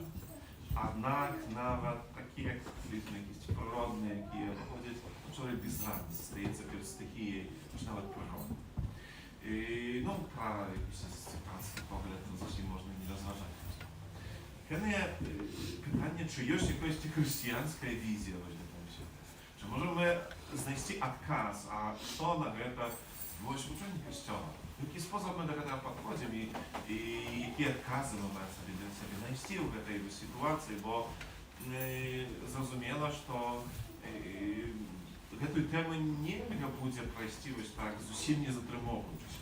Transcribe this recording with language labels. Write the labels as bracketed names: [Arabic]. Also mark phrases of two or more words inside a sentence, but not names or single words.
[Belarusian] Аднак нават такія катаклізмы, якісь прыродныя, якія выходзяць, чалавек безрадны застаецца перад стыхіяй, нават прыроды. Ну, пра якісь сектанцкі погляд зусім можна не разважаць. Пытанне, чи ёсць якась хрысціянская візія в гэтым свеце? Чи можемо ми знайсці адказ, а што на гэта вучэнне Касцёла? Які спосаб мы да гэтага падходзім і якія адказы мы маем сабе знайсці ў гэтай сітуацыі, бо зразумела, што гэтую тэму нельга будзе прайсці вось так, зусім не затрымоўваючыся.